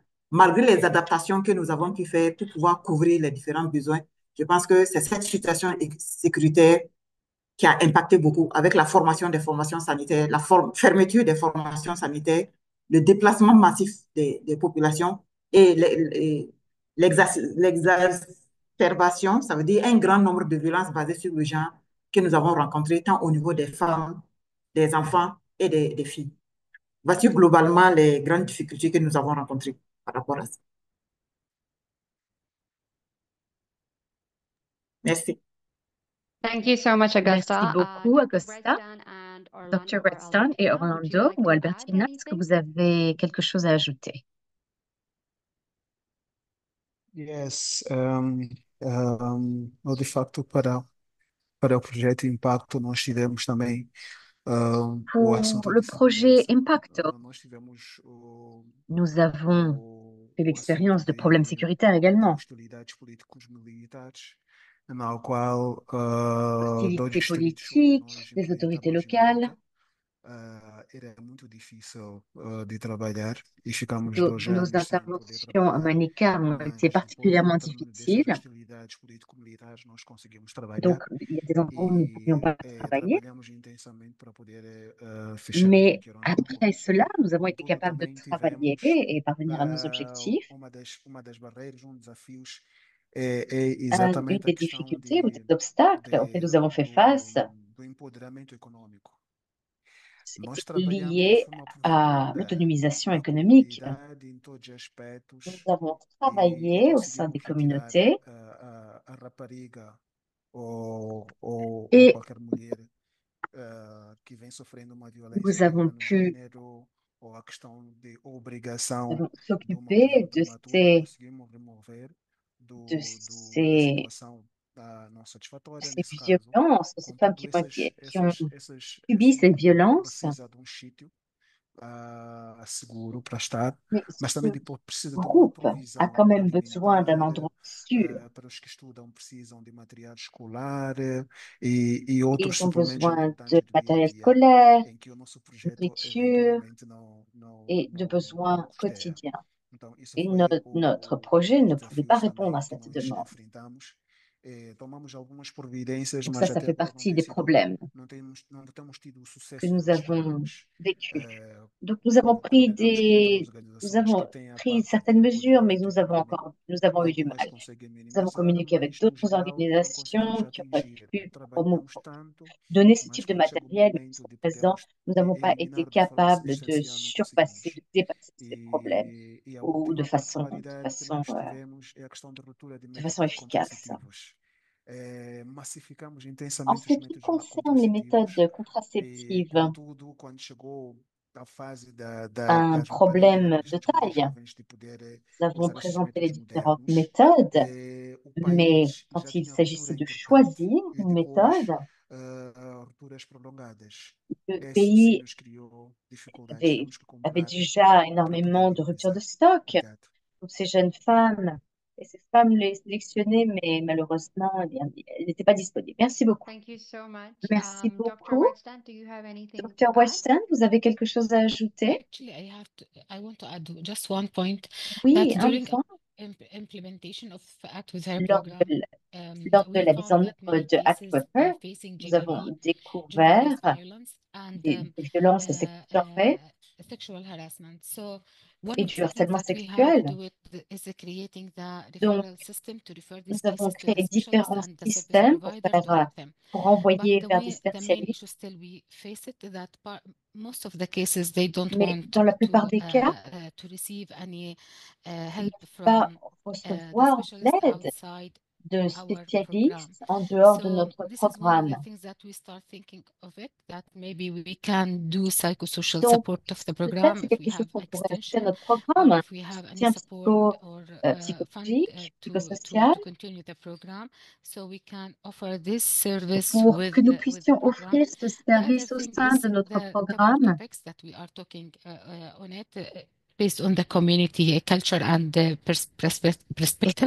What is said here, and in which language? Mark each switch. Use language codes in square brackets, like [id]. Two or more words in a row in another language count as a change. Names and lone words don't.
[fr] Malgré les adaptations que nous avons pu faire pour pouvoir couvrir les différents besoins, je pense que c'est cette situation sécuritaire qui a impacté beaucoup avec la formation des formations sanitaires, la fermeture des formations sanitaires, le déplacement massif des populations et l'exacerbation, ça veut dire un grand nombre de violences basées sur le genre que nous avons rencontrées tant au niveau des femmes, des enfants et des filles. Voici globalement les grandes difficultés que nous avons rencontrées par rapport à ça. Merci. [en] Thank you so much, [fr] Merci Augusta. beaucoup, [en] Dr. Augusta. Redstone and Dr. Orlando or [fr] Redstone et [en] Albertina, would you [fr] Orlando [en] like [fr] ou [en] to add [fr] Albertina, est-ce que [en] anything? [fr] vous avez quelque chose à ajouter? [pt] Yes, de facto, para o projeto Impacto, nós tivemos também o assunto [fr] Pour [pt] de [fr] le projet [pt] segurança. [fr] Impacto, [pt] Nós tivemos [fr] nous avons fait [pt] o assunto [fr] l'expérience de problèmes sécuritaires [pt] de [fr] également. [pt] hostilidades políticos militares, na qual dois [fr] Hostilité [pt] distritos onde [fr] politique, [pt] nós [fr] des autorités [pt] implementamos em [fr] locales. [pt] Manica, era muito difícil de trabalhar e ficamos [fr] Donc, [pt] 2 [fr] nos [pt] anos sem poder [fr] interventions à [pt] trabalhar, [fr] Manica ont été [pt] mas depois, [fr] particulièrement [pt] dessas [fr] difficiles. [pt] hostilidades político-militares, nós conseguimos trabalhar [fr] Donc, il y a des endroits où nous ne pouvions pas travailler. [pt] trabalhamos intensamente para poder fechar [fr] Mais [pt] aquilo que eram os [fr] après [pt] acordos. [fr] cela, nous avons été [pt] Contudo, [fr] capables de [pt] também [fr] travailler [pt] tivemos [fr] et parvenir à nos objectifs. [pt] uma das barreiras, desafios é [fr] Une [pt] exatamente a [fr] des [pt] questão [fr] difficultés ou des obstacles auxquels nous avons fait face, [pt] do empoderamento econômico. Nós [fr] c'était [pt] trabalhamos de [fr] lié [pt] forma [fr] à [pt] profunda [fr] l'autonomisation [pt] na [fr] économique. [pt] comunidade em todos os aspectos [fr] Nous avons [pt] e [fr] travaillé au sein des [pt] conseguimos retirar [fr] communautés [pt] a rapariga ou [fr] et [pt] qualquer mulher que vem sofrendo uma violência [fr] nous [pt] de [fr] avons [pt] no [fr] pu [pt] gênero ou a questão de obrigação de uma mulher [fr] s'occuper [pt] prematura, conseguimos remover [fr] de [pt] da [fr] ces, [pt] situação não satisfatória, [fr] ces [pt] nesse caso. [fr] violences, ces femmes [pt] Contudo, [fr] qui ont [pt] essa [fr] subi ces [pt] mulher [fr] violences. [pt] precisa de sítio seguro para estar, [fr] Mais [pt] mas [fr] ce [pt] também depois precisa de uma [fr] groupe a [pt] provisão [fr] quand même besoin d'un [pt] alimentar, [fr] endroit sûr. [pt] para os que estudam precisam de material escolar e outros [fr] Ils ont [pt] suplementos [fr] besoin de [pt] importantes do dia a [fr] matériel [pt] dia, [fr] scolaire, [pt] em que o nosso projeto [fr] nourriture [pt] eventualmente [fr] et de [pt] não [fr] besoins [pt] custeia. [fr] quotidiens. [pt] Então, isso [fr] Et [pt] foi [fr] notre projet [pt] um dos [fr] ne pouvait pas [pt] desafios [fr] répondre [pt] também [fr] à [pt] que [fr] cette [pt] nós [fr] demande. [pt] enfrentamos. Tomamos algumas providências, [fr] Donc [pt] mas [fr] ça [pt] até [fr] fait [pt] agora [fr] partie des problèmes [pt] não temos tido o [fr] que [pt] sucesso que [fr] nous [pt] nós [fr] avons [pt] esperamos. [fr] vécus. eh, Donc nous avons pris [pt] Comparamos com outras [fr] nous [pt] organizações que [fr] avons [pt] têm a [fr] pris [pt] parte de [fr] certaines mesures, mais [pt] empoderamento econômico. [fr] nous avons eu du [pt] Algumas [fr] mal. [pt] conseguem [fr] Nous avons [pt] minimizar, [fr] communiqué avec [pt] mas no [fr] d'autres [pt] geral não conseguimos [fr] organisations qui auraient [pt] atingir. [fr] pu [pt] Trabalhamos tanto, [fr] donner ce [pt] mas [fr] type de [pt] quando chega o [fr] matériel, mais [pt] momento [fr] jusqu'à [pt] de [fr] présent, [pt] podermos [fr] nous n'avons pas été [pt] eliminar de forma [fr] capables de [pt] essencial, não [fr] surpasser, [pt] conseguimos. [fr] de dépasser ces problèmes [pt] E a [fr] ou [pt] última particularidade que nós tivemos é a questão de ruptura de [fr] de façon [pt] métodos [fr] efficace. [pt] contraceptivos. Massificamos [fr] En [pt] intensamente [fr] ce [pt] os [fr] qui [pt] métodos [fr] concerne les méthodes [pt] contraceptivos e, [fr] contraceptives, [pt] contudo, quando chegou a fase [fr] un [pt] das raparigas, [fr] problème [pt] das [fr] de [pt] mulheres [fr] taille. [pt] jovens de poder [fr] Nous avons [pt] usar esses [fr] présenté les [pt] métodos [fr] différentes [pt] modernos, [fr] méthodes, [pt] o [fr] mais [pt] país já [fr] quand il [pt] tinha ruptura [fr] s'agissait de [pt] importante [fr] choisir [pt] e [fr] une [pt] depois [fr] méthode, [pt] rupturas prolongadas. [fr] le [pt] Isso sim [fr] pays [pt] nos criou dificuldades. [fr] avait, [pt] Tivemos que [fr] avait [pt] comprar [fr] déjà [pt] para poder [fr] énormément de rupture de [pt] minimizar. [fr] stock [pt] Obrigado. [fr] pour ces jeunes femmes. Et ces femmes les sélectionnaient, mais malheureusement, elles n'étaient pas disponibles. Merci beaucoup. [en] Thank you so much. [fr] Merci [en] Dr. [fr] beaucoup. [en] Weston, do you have anything to [fr] Dr. [en] add? [fr] Weston, vous avez quelque chose à ajouter? [en] Actually, I want to add just one point [fr] Oui, [en] that [fr] un [en] during [fr] point. [en] implementation of Act with Her [fr] Lors de, [en] program, [fr] lors de [en] we [fr] la mise [en] found [fr] en [en] that [fr] œuvre [en] many [fr] de Act [en] cases [fr] with [en] are [fr] Her, [en] facing [fr] nous avons [en] GBV, [fr] découvert [en] gender-based violence, and [fr] des violences sexuelles [en] sexual harassment. So one [fr] et [en] of [fr] du [en] the things [fr] harcèlement [en] that we have [fr] sexuel. [en] do it is creating the [fr] Donc, [en] referral system to refer [fr] nous [en] these [fr] avons [en] cases to the [fr] créé [en] specialist [fr] différents [en] and the service [fr] systèmes [en] provider to help them. [fr] pour [en] But [fr] envoyer vers des [en] the main [fr] spécialistes. [en] issue still we face it that most of the cases they don't [fr] Mais [en] want [fr] dans la plupart des cas, [en] to receive any [fr] ils ne [en] help [fr] veulent pas [en] from the [fr] recevoir [en] specialist [fr] l'aide [en] outside [fr] de [en] our program. [fr] spécialistes en dehors de [en] So [fr] notre [en] this is one of the [fr] programme. [en] things that we start thinking of it, that maybe we can do psychosocial [fr] Donc, [en] support of the [fr] peut-être [en] program [fr] c'est [en] if we [fr] quelque chose [en] have [fr] qu'on pourrait ajouter à [en] extension [fr] notre [en] or [fr] programme, [en] if we [fr] un [en] have any [fr] soutien [en] support or fund [fr] psychologique, [en] to [fr] psychosocial, [en] continue the program. So we can offer this service [fr] pour que nous [en] with the [fr] puissions [en] program. [fr] offrir ce [en] The other [fr] service au [en] thing [fr] sein [en] is [fr] de notre [en] the couple [fr] programme [en] topics that we are talking on it. Based on the community culture and the perspective,